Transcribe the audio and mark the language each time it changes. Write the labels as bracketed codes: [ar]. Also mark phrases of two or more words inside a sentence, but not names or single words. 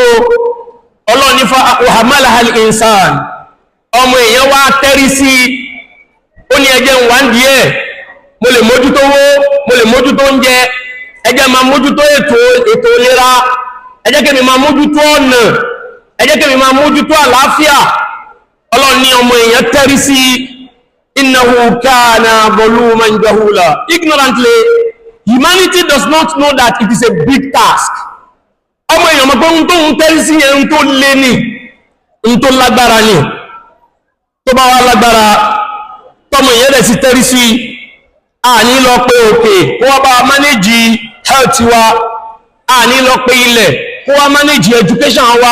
[yo] Ọlọ́run ní [ar] فحملها الإنسان, [yo] ọmọ èèyàn wá tẹ́rí sí, ó ní ẹjẹ́ ń wá ń díẹ̀, mo lè mójútó owó, mo lè mójútó oúnjẹ, ẹjẹ́ máa mójútó ètò ìlera, ẹjẹ́ kẹ́mi máa mójútó ọ̀nà, ẹjẹ́ kẹ́mi máa mójútó àlàáfíà. Ọlọ́run ní ọmọ èèyàn tẹ́rí sí, [ar] إنه كان ظلوما جهولا. [en] Ignorantly, humanity does not know that it is a big task. [yo] Ọmọ èèyàn mọ̀ pé ohun tó ń tẹ́rí sí yẹn ohun tó lé ní, ohun tó lágbára ní. Tó bá wá lágbára, tọmọ èèyàn rẹ̀ sí tẹ́rí sí, a ní lọ pé òkè kó wá bá [en] manage health [yo] wa, a ní lọ pé ilẹ̀ kó wá [en] manage education [yo] wa.